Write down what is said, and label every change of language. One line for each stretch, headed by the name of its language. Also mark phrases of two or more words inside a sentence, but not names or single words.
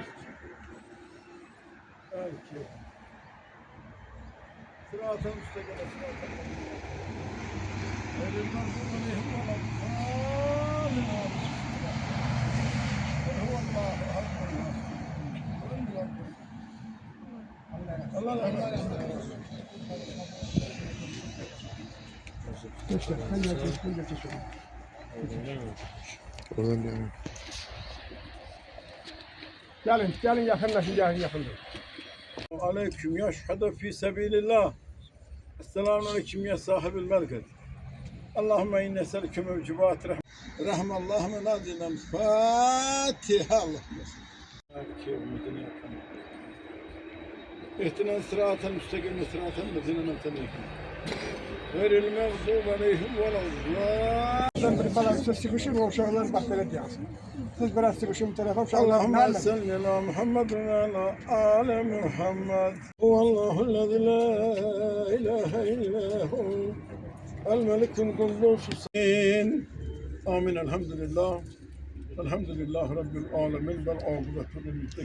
Arabic: صراط المستقيم صراط الذين غير المغضوب عليهم ولا الضالين. قل هو الله أحد الله
Turkish: Gelin yakınlaşın, yakın.
Arabic: عليكم يا شهداء في سبيل الله. السلام عليكم يا صاحب المركز. اللهم إنا نسألك موجبات رحمة الله من نازل الفاتحة. اللهم اهدنا الصراط المستقيم صراط الذين أنعمت عليهم غير المغضوب عليهم ولا الضالين.
Turkish: Ben bir siz sıkışın o uşaklar bak böyle diyorsun. Siz biraz sıkışın bu tarafa uşaklar.
Arabic: اللهم صل على محمد وعلى آل محمد. هو الله الذي لا إله إلا هو الملك القدوس. آمين. الحمد لله رب العالمين والعاقبة للمتقين.